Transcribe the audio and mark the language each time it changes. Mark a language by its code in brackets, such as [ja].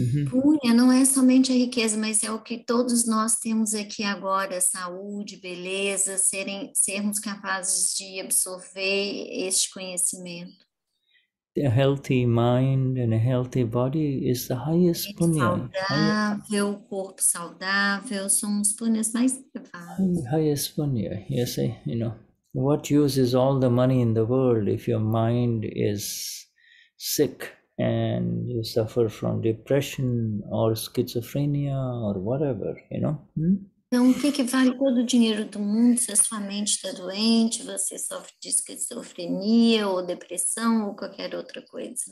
[pt] Punya não é somente a riqueza, mas é o que todos nós temos aqui agora, saúde, beleza, sermos capazes de absorver este conhecimento. [en] A healthy mind and a healthy body is the highest punya. [pt] Saudável, corpo saudável, somos punyas mais elevados. [en] Highest punya, you see, you know. What use is all the money in the world if your mind is sick and you suffer from depression or schizophrenia or whatever, you know? [pt] Então, o que vale todo o dinheiro do mundo se a sua mente está doente, você sofre de esquizofrenia ou depressão ou qualquer outra coisa?